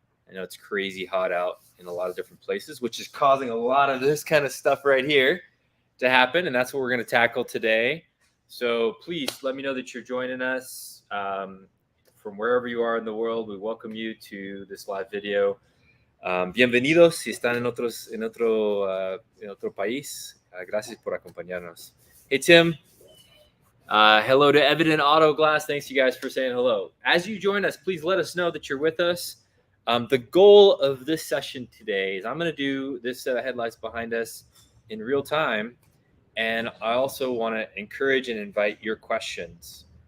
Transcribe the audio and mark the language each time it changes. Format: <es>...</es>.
<en>I know it's crazy hot out in a lot of different places, which is causing a lot of this kind of stuff right here to happen, and that's what we're going to tackle today. So please let me know that you're joining us from wherever you are in the world. We welcome you to this live video.</en> <es>Bienvenidos si están en otro país. Gracias por acompañarnos.</es> <en>Hey, Tim. Hello to Evident Auto Glass. Thanks, you guys, for saying hello. As you join us, please let us know that you're with us. The goal of this session today is I'm going to do this set of headlights behind us in real time. And I also want to encourage and invite your questions.</en>